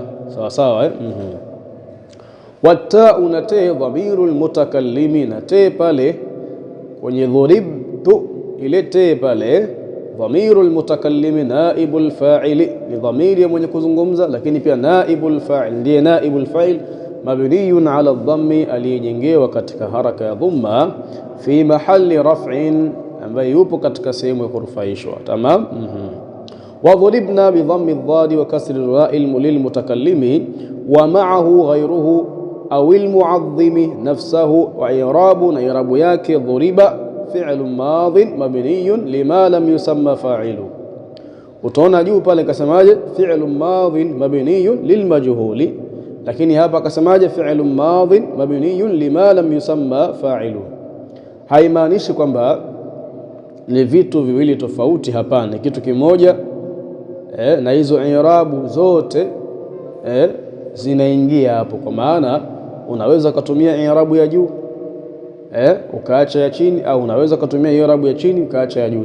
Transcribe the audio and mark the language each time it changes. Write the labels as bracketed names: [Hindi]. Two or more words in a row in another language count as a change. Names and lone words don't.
[Swahili] Sawa sawa, Wata'u, na te [Arabic] ضمير المتكلم, [Swahili] na te pale kwenye dhuribtu ile te pale [Arabic] ضمير المتكلم نائب الفاعل, [Swahili] ni dhamiri ya mwenye kuzungumza, lakini pia [Arabic] نائب الفاعل [Swahili] ndiye [Arabic] نائب الفاعل, مبني على الضم, [Swahili] aliyejengewa katika haraka ya dhamma, [Arabic] في محل رفع, [Swahili] ambaye yupo katika sehemu ya kurufaishwa. Tamam? [Arabic] وضربنا بضم الضاد وكسر الراء للمتكلم ومعه غيره أو المعظم نفسه. وإعرابه, [Swahili] na i'rabu yake [Arabic] ضرب فعل ماض مبني لما لم يسم فاعله. [Swahili] Utaona juu pale kasemaje [Arabic] فعل ماض مبني للمجهول, [Swahili] lakini hapa akasemaje [Arabic] فعل ماض مبني لما لم يسم فاعله. [Swahili] Haimaanishi kwamba ni vitu viwili tofauti, hapana, ni kitu kimoja. Na hizo i'rabu zote zinaingia hapo, kwa maana unaweza kutumia i'rabu ya juu ukaacha ya chini, au unaweza kutumia i'rabu ya chini ukaacha ya juu.